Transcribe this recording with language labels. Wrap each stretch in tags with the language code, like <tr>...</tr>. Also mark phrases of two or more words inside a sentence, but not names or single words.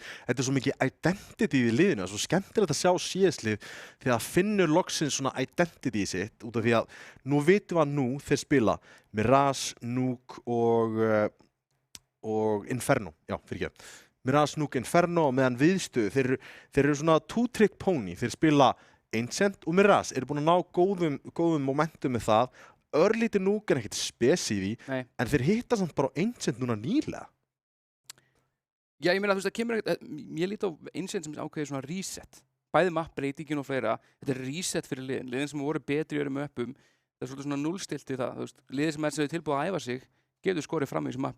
<is>Þetta svo mikið identity í liðinu, það er svo skemmtilegt að sjá CS-lið þegar það finnur loksins svona identity í sitt út af því að nú vitum við að nú þeir spila Mirage, Núk og Inferno, Mirage, Núk, Inferno og meðan viðstöðu, þeir eru svona</is> <en>two-trick pony,</en> <is>þeir spila Ancient og Mirage, eru búin að ná góðum momentum með það, örlítið Núk ekkert spes í því, en þeir hitta samt bara Ancient núna nýlega. Já, ég meina þú veist, það kemur ekkert, ég líti á Ancient sem ákveðið svona reset, bæði mappbreytingin og fleira, þetta er reset fyrir liðin sem voru betri í öðrum uppum, það er svolítið svona núllstilt í það, þú veist, liðin sem er tilbúið að æfa sig, getur skorið fram í þessu mappi.</is>